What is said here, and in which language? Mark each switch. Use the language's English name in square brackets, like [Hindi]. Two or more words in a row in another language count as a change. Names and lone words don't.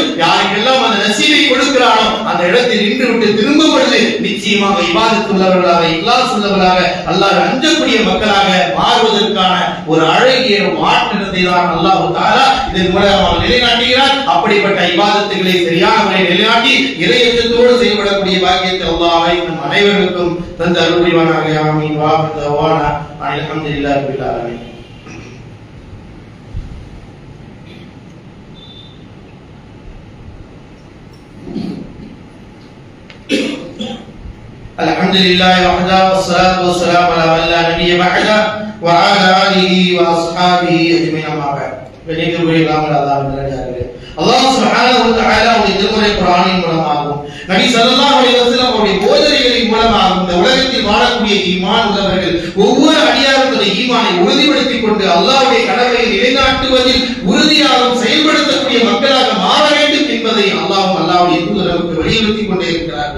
[Tamil] யாருக்கெல்லாம் அந்த நசீபை கொடுக்கிறானோ அந்த இடத்தில் நின்று விட்டு திரும்பும் பொழுது நிச்சயமாக இபாதத் உள்ளவர்களாக இக்லாஸ் உள்ளவர்களாக அல்லாஹ் அஞ்சக்கூடிய மக்களாக மாறுவதற்கான ஒரு அழகிய மாற்றத்தை தான் அல்லாஹ் தஆலா இதன் மூலமாக நிலைநாட்டுகிறார். அப்படிப்பட்ட இபாதத்துகளை சரியான முறையில் நிலைநாட்டி இறையச்சத்தோடு செயல்படக்கூடிய பாக்கியத்தை அல்லாஹ் நம் அனைவருக்கும் தந்து அருள் புரிவானாக. ஆமீன். [Arabic] و دعوانا الحمد لله رب العالمين. الحمد لله وحده والصلاة والسلام على من لا نبي بعده وعلى آله وأصحابه أجمعين أما بعد. الله سبحانه وتعالى [Tamil] அவருடைய திருமறை குர்ஆனின் மூலமாகவும் நபி [Arabic] صلى الله عليه وسلم [Tamil] அவருடைய போதனைகளின் மூலமாகவும் இந்த உலகத்தில் வாழக்கூடிய ஈமான் உள்ளவர்கள் ஒவ்வொரு அடியார்களுடைய ஈமானை உறுதிப்படுத்திக் கொண்டு அல்லாஹ்வுடைய கடமையை நிலைநாட்டுவதில் உறுதியாகவும் செயல்படுத்தக்கூடிய மக்களாக மாற வேண்டும் என்பதை அல்லாஹ்வுடைய தூதர் நமக்கு வலியுறுத்திக் கொண்டே இருக்கிறார்கள்.